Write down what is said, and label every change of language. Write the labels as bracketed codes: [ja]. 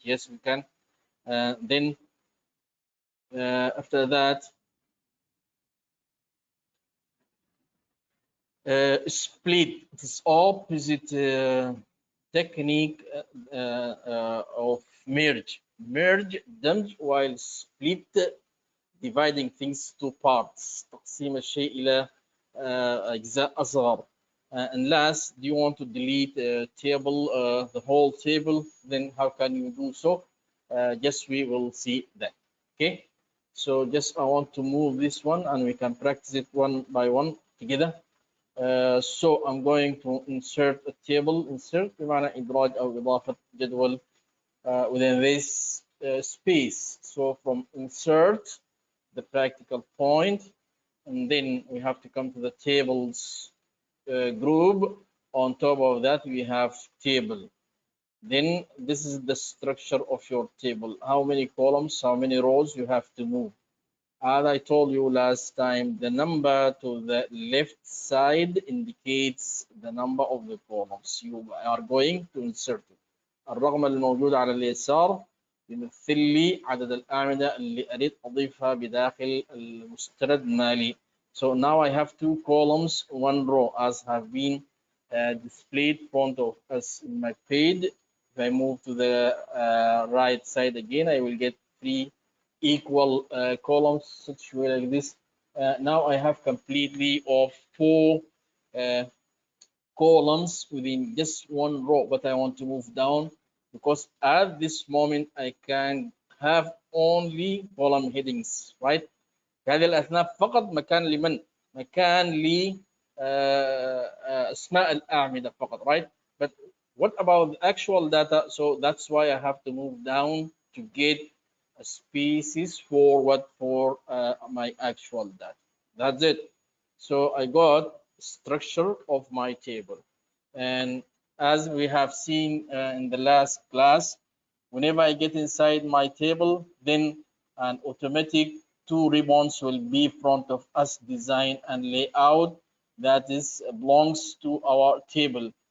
[en] Yes, we can. Then after that, split. It is opposite technique of merge. Merge damage, while split dividing things to parts. [ar] تقسيم الشيء إلى أجزاء أصغر. [en] And last, do you want to delete a table, the whole table? Then how can you do so? Just we will see that. Okay. So just I want to move this one, and we can practice it one by one together. So I'm going to insert a table. [ar] Insert بمعنى إدراج أو إضافة جدول [en] within this space. So from insert, the practical point, and then we have to come to the tables group. On top of that, we have table. Then this is the structure of your table. How many columns, how many rows you have to move. As I told you last time, the number to the left side indicates the number of the columns you are going to insert. [ar] الرقم الموجود على اليسار يمثل لي عدد الأعمدة اللي أريد أضيفها بداخل المستند مالي. [en] So now I have 2 columns, 1 row, as have been displayed front of us in my page. If I move to the right side again, I will get 3 equal columns situated like this. Now I have completely of 4 columns within just 1 row, but I want to move down because at this moment I can have only column headings, right? [ar] في هذه الأثناء فقط مكان لمن؟ مكان اسماء الأعمدة فقط, [en] right? But what about the actual data? So that's why I have to move down to get a species for my actual data. That's it. So I got structure of my table, and as we have seen in the last class, whenever I get inside my table, then an automatic two ribbons will be front of us, design and layout, that is belongs to our table.